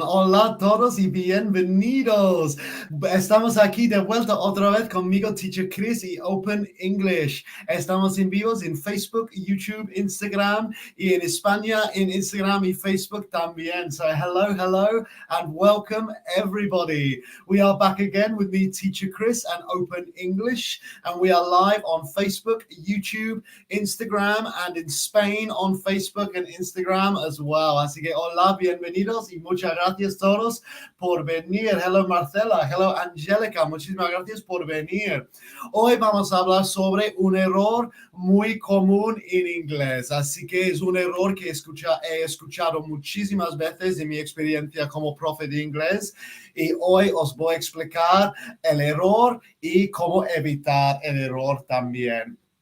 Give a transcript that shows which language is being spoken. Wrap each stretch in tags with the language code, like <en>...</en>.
<es>Hola a todos y bienvenidos. Estamos aquí de vuelta otra vez conmigo, Teacher Chris y Open English. Estamos en vivos en Facebook, YouTube, Instagram y en España en Instagram y Facebook también.</es> <en>So, hello and welcome everybody. We are back again with me, Teacher Chris and Open English, and we are live on Facebook, YouTube, Instagram, and in Spain on Facebook and Instagram as well.</en> <es>Así que hola, bienvenidos y muchas gracias todos por venir.</es> <en>Hello</en> <es>Marcela,</es> <en>hello</en> <es>Angélica, muchísimas gracias por venir. Hoy vamos a hablar sobre un error muy común en inglés, así que es un error que he escuchado muchísimas veces en mi experiencia como profe de inglés y hoy os voy a explicar el error y cómo evitar el error también.</es>